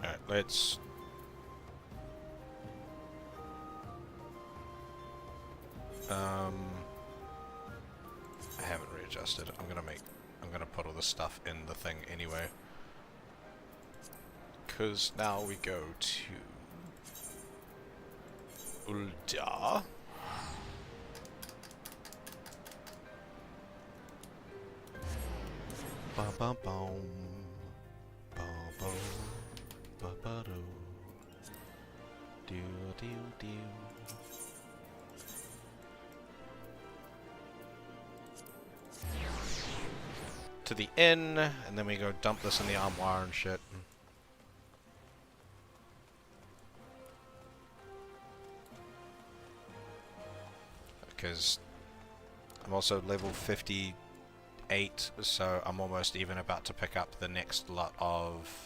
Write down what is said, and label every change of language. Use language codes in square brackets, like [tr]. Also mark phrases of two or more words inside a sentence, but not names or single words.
[en] let's... I haven't readjusted. I'm gonna put all this stuff in the thing anyway. Cause now we go to Ulda. Ba ba boom. Ba boom. Ba ba do. Do do do. To the inn, and then we go dump this in the armoire and shit. Because I'm also level 58, so I'm almost even about to pick up the next lot of...